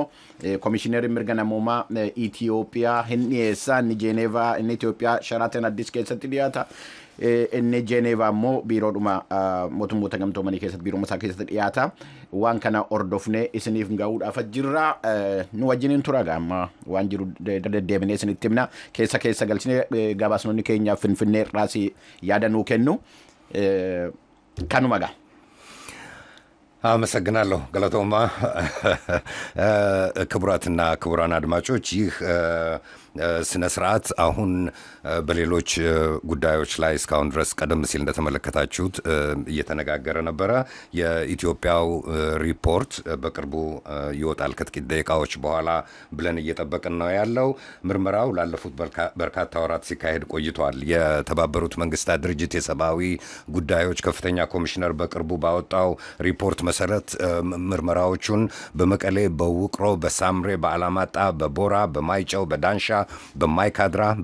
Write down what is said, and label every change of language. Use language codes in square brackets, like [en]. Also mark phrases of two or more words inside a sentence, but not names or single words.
[om] komishineri mirga namoomaa Itoophiyaa hin dhiyeessa inni Jeenevaa inni Itoophiyaa Sheraton Addis keessatti dhiyaata inni Jeenevaa immoo biiroodhuma mootummoota gamtoomanii keessatti biiroo isaa keessatti dhiyaata waan kana ordofne isiniif gahuudhaaf jirra nu wajjiniin tura amma waan jiru deddeebinee isinitti himna keessa galchine gabaasnonni keenyaaf Finfinnee irraas yaada nuu kennu kanumaga [am] አመሰግናለሁ ገለቶማ ክቡራትና ክቡራን አድማጮች ይህ ስነ ስርዓት አሁን በሌሎች ጉዳዮች ላይ እስካሁን ድረስ ቀደም ሲል እንደተመለከታችሁት እየተነጋገረ ነበር የኢትዮጵያው ሪፖርት በቅርቡ ይወጣል ከጥቂት ደቂቃዎች በኋላ ብለን እየተጠበቅን ነው ያለው ምርመራው ላለፉት በርካታ ወራት ሲካሄድ ቆይቷል የተባበሩት መንግስታት ድርጅት የሰብአዊ ጉዳዮች ከፍተኛ ኮሚሽነር በቅርቡ ባወጣው ሪፖርት መሰረት ምርመራዎቹን በመቀሌ በውቅሮ በሳምሬ በአላማጣ በቦራ በማይጨው በዳንሻ በማይካድራ